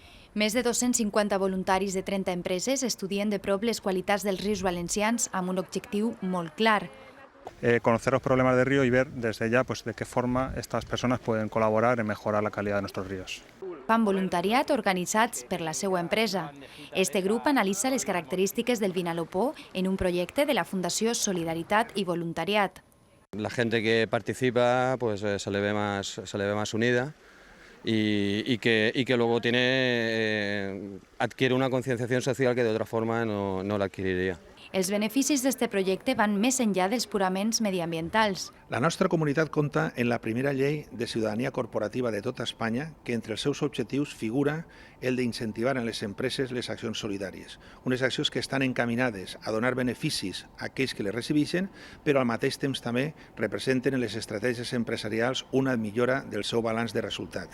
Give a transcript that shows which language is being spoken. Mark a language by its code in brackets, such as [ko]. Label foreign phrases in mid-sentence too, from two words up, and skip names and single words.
[ca] Més de 250 voluntaris de 30 empreses estudien de prop les qualitats dels rius valencians amb un objectiu molt clar. [es] Conocer los problemas del río y ver desde ya de qué forma estas personas pueden colaborar en mejorar la calidad de nuestros ríos. [ca] Fan voluntariat organitzats per la seva empresa. Este grup analitza les característiques del Vinalopó en un projecte de la Fundació Solidaritat i Voluntariat. [es] La gente que participa se le ve más unida y que luego adquiere una concienciación social que de otra forma no la adquiriría. [ca] Els beneficis d'este projecte van més enllà dels puraments mediambientals. La nostra comunitat compta en la primera llei de ciutadania corporativa de tota Espanya que entre els seus objectius figura el d'incentivar en les empreses les accions solidàries, unes accions que estan encaminades a donar beneficis a aquells que les recibeixen, però al mateix temps també representen en les estratègies empresarials una millora del seu balanç de resultat.